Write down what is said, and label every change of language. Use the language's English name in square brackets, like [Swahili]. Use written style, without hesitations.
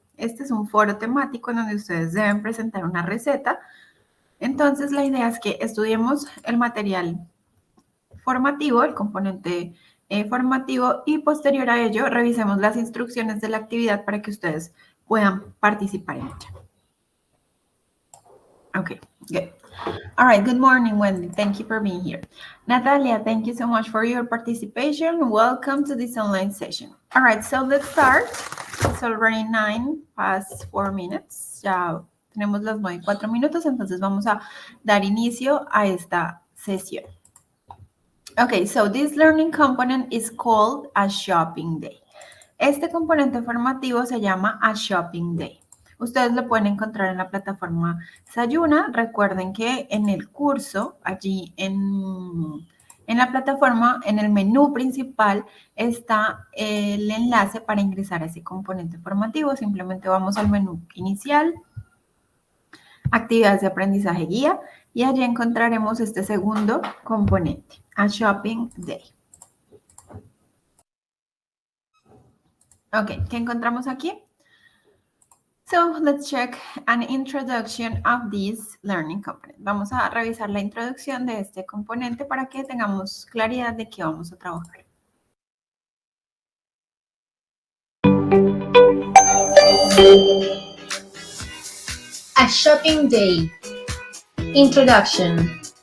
[Spanish] Este es un foro temático en donde ustedes deben presentar una receta. Entonces, la idea es que estudiemos el material formativo, el componente formativo, y posterior a ello revisemos las instrucciones de la actividad para que ustedes puedan participar en ella. [English] Okay, good. All right, good morning, Wendy. Thank you for being here. Natalia, thank you so much for your participation. Welcome to this online session. All right, so let's start. It's already 9 past 4 minutes. [Spanish] Ya tenemos las 9:04, entonces vamos a dar inicio a esta sesión. [English] Okay, so this learning component is called a shopping day. [Spanish] Este componente formativo se llama a shopping day. Ustedes lo pueden encontrar en la plataforma Sayuna. Recuerden que en el curso, allí en la plataforma, en el menú principal, está el enlace para ingresar a ese componente formativo. Simplemente vamos al menú inicial, actividades de aprendizaje guía, y allí encontraremos este segundo componente, a shopping day. Ok, ¿qué encontramos aquí? [English] So, let's check an introduction of this learning component. [Spanish] Vamos a revisar la introducción de este componente para que tengamos claridad de qué vamos a trabajar. [English] A Shopping Day. Introduction.